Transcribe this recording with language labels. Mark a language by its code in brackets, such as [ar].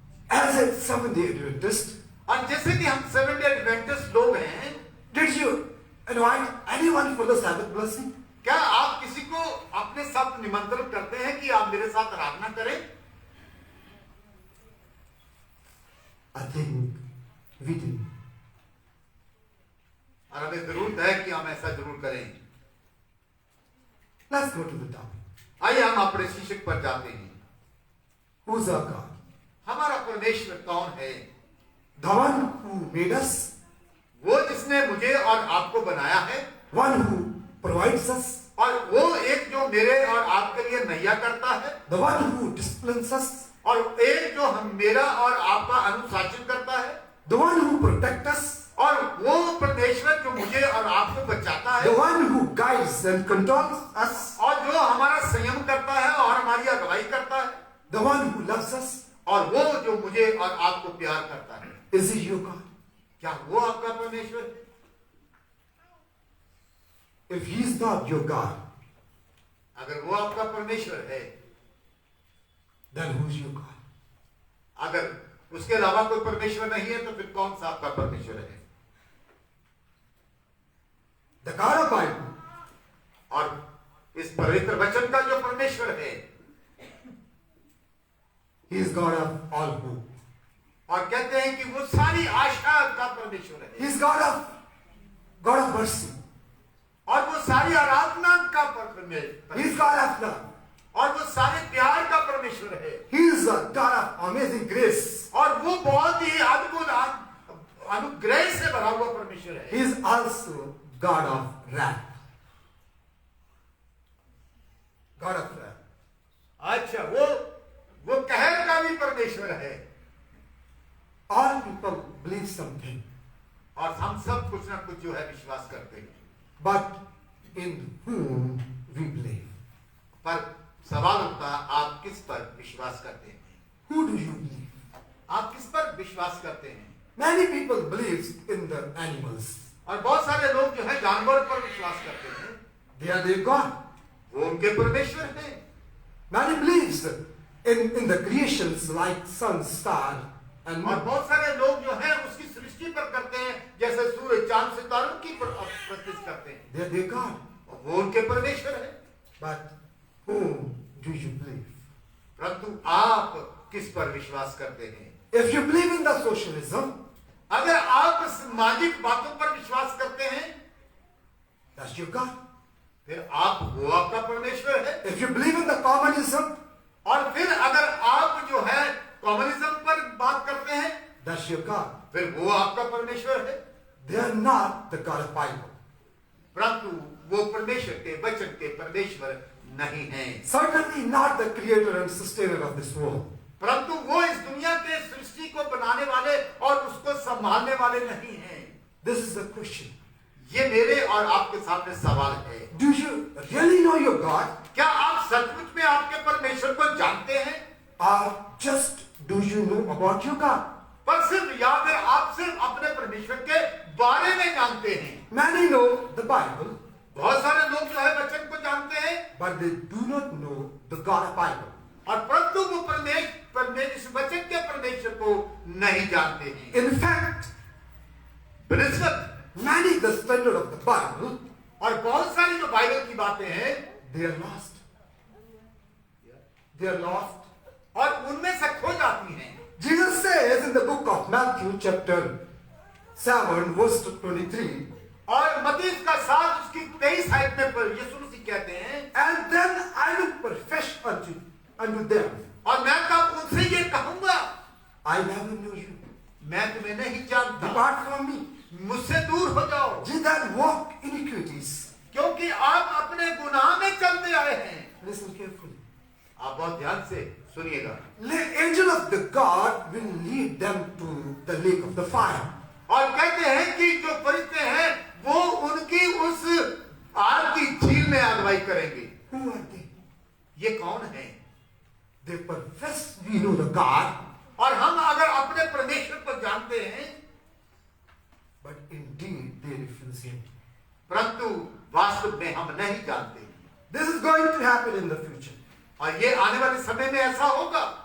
[en] As a Seventh-day Adventist, [hi] और जैसे कि हम सेवन डे एडवेंटिस्ट लोग हैं, [en] did you invite anyone for the Sabbath blessing? [hi] क्या आप किसी को अपने साथ निमंत्रण करते हैं कि आप मेरे साथ आराधना करें? [en] I think we didn't. [hi] और हमें जरूरत है कि हम ऐसा जरूर करें। [en] Let's go to the topic. [hi] आइए हम अपने शीर्षक पर जाते हैं। [en] Who's our God? [hi] हमारा परमेश्वर कौन है? [en] The one who made us, [hi] वो जिसने मुझे और आपको बनाया है, [en] one who provides us, [hi] और वो एक जो मेरे और आपके लिए नैया करता है, [en] the one who disciplines us, [hi] और एक जो हम मेरा और आपका अनुशासन करता है, [en] the one who protects us, [hi] और वो परमेश्वर जो मुझे और आपको बचाता [en] the [hi] है, [en] one who guides and controls us, [hi] और जो हमारा संयम करता है और हमारी अगुवाई करता है, [en] the one who loves us. [hi] और वो जो मुझे और आपको प्यार करता है। [en] Is he your God? [hi] क्या वो आपका परमेश्वर है? [en] If he is not your God, [hi] अगर वो आपका परमेश्वर है, [en] then who's your God? [hi] अगर उसके अलावा कोई परमेश्वर नहीं है, तो फिर कौन सा आपका परमेश्वर है? [en] The God of Bible, [hi] और इस पवित्र वचन का जो परमेश्वर है, [en] he is God of all hope. [hi] और कहते हैं कि वो सारी आशा का परमेश्वर है, [en] He is God of mercy. [hi] और वो सारी आराधना का परमेश्वर [en] He [hi] है, [en] is God of love. [hi] और वो सारे प्यार का परमेश्वर है, [en] He is a God of amazing grace. [hi] और वो बहुत ही अद्भुत अनुग्रह से भरा हुआ परमेश्वर है। [en] He is also God of wrath. God of wrath. [hi] अच्छा, वो कहर का भी परमेश्वर है। [en] All people believe something, [hi] और हम सब कुछ ना कुछ जो है विश्वास करते हैं, [en] but in whom we believe. [hi] पर सवाल उठता, आप किस पर विश्वास करते हैं? [en] Who do you believe? [hi] आप किस पर विश्वास करते हैं? [en] Many people believe in the animals. [hi] और बहुत सारे लोग जो है जानवर पर विश्वास करते हैं, [en] They are their God. [hi] वो उनके परमेश्वर हैं। [en] Many believes in the creations like sun, star, and [hi] और [en] moon. [hi] बहुत सारे लोग जो है उसकी सृष्टि पर करते हैं, जैसे सूरज, चांद, सितारों की प्रतिष्ठा करते हैं, [en] They are their God. [hi] वो उनके परमेश्वर है। [en] But whom do you believe? [hi] परंतु आप किस पर विश्वास करते हैं? [en] If you believe in the socialism, [hi] अगर आप सामाजिक बातों पर विश्वास करते हैं, [en] that's your God. [hi] फिर वो आपका परमेश्वर है। [en] If you believe in the communism, [hi] और फिर अगर आप जो है कम्युनिज्म पर बात करते हैं, [en] that's your God. [hi] फिर वो आपका परमेश्वर है। [en] They are not the God of Bible. [hi] परंतु वो परमेश्वर के वचन के परमेश्वर नहीं हैं। [en] Certainly not the creator and sustainer of this world. [hi] परंतु वो इस दुनिया के सृष्टि को बनाने वाले और उसको संभालने वाले नहीं हैं। [en] This is the question. [hi] ये मेरे और आपके सामने सवाल है। [en] Do you really know your God? [hi] क्या आप सचमुच में आपके परमेश्वर को जानते हैं? [en] Or just Do you know about your God? [hi] पर सिर्फ या फिर आप सिर्फ अपने परमेश्वर के बारे में जानते हैं। [en] Many know the Bible, [hi] बहुत सारे लोग जो है वचन को जानते हैं, [en] but they do not know the God of Bible. [hi] और परंतु वो परमेश्वर वचन के परमेश्वर को नहीं जानते हैं। [en] In fact, [hi] बनिस्बत [en] many the standard of the Bible, [hi] और बहुत सारी जो बाइबल की बातें हैं, [en] they are lost. They are lost. [hi] और उनमें से खो जाती हैं। [en] Jesus says in the book of Matthew chapter 7 verse 23, [hi] और मत्ती का 7 उसकी 23 आयत में पर यीशु मसीह कहते हैं, [en] and then I will profess unto them, [hi] और मैं तब उनसे ये कहूंगा, [en] I never knew you. [hi] मैं तुम्हें नहीं जानता, [en] Depart from me, [hi] मुझसे दूर हो जाओ, [en] ye that walk iniquities. [hi] क्योंकि आप अपने गुनाह में चलते आए हैं। [en] Listen carefully. [hi] आप बहुत ध्यान से सुनिएगा। [en] The angel of the God will lead them to the lake of the fire. [hi] और कहते हैं कि जो फरिश्ते हैं वो उनकी उस आग की झील में अगुवाई करेंगे। [en] Who are they? [hi] ये कौन है? [en] They profess we know the God, [hi] और हम अगर अपने परमेश्वर को जानते हैं, [en] but indeed they refuse him. [hi] परंतु वास्तव में हम नहीं जानते। [en] This is going to happen in the future. [hi] और ये आने वाले समय में ऐसा होगा।